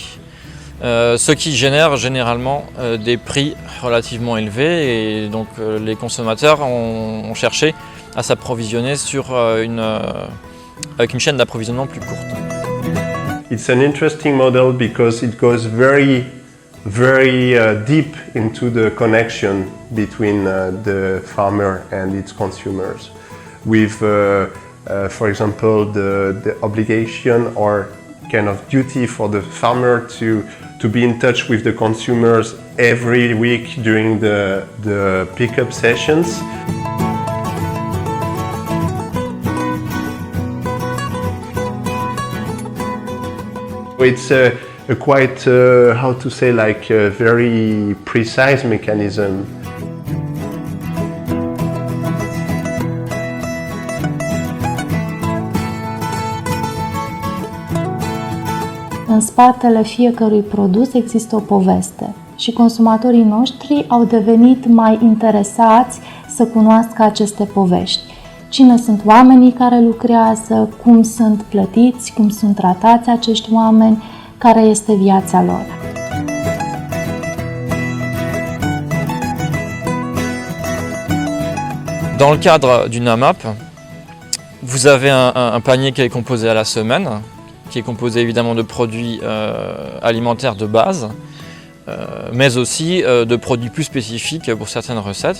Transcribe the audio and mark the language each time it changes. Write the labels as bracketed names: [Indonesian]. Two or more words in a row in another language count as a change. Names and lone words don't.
[French] Ce qui génère généralement des prix relativement élevés et donc les consommateurs ont cherché à s'approvisionner avec une chaîne d'approvisionnement plus courte. [English] It's an interesting model because it goes very deep into the connection between the farmer and its consumers. With, for example, the obligation or kind of duty for the farmer to be in touch with the consumers every week during the pickup sessions. It's a quite, how to say, like a very precise mechanism. [Romanian] În spatele fiecărui produs există o poveste și consumatorii noștri au devenit mai interesați să cunoască aceste povești. Cine sunt oamenii care lucrează, cum sunt plătiți, cum sunt tratați acești oameni, care este viața lor. [French] Dans le cadre d'une AMAP, vous avez un panier qui est composé à la semaine, qui est composé évidemment de produits alimentaires de base, mais aussi de produits plus spécifiques pour certaines recettes.